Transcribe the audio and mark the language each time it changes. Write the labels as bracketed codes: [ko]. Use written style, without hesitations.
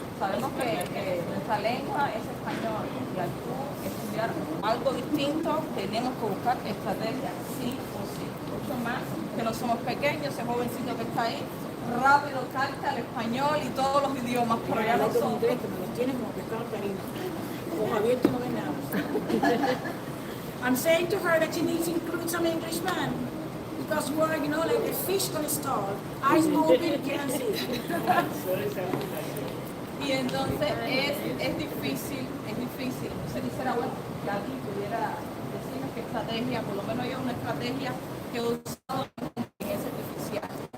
[es] Sabemos que nuestra lengua es español y al tú estudiar algo distinto tenemos que buscar estrategias sí o sí. Mucho más que no somos pequeños, ese jovencito que está ahí, rápido salta al español y todos los idiomas, pero ya no son. [en] I'm saying to her that she needs to include some Englishman because you are, like a fish on a stall, eyes open, can't see. [es] Y entonces es difícil. Entonces quisiera que alguien pudiera decirnos qué estrategia, por lo menos yo una estrategia que he usado en inteligencia artificial.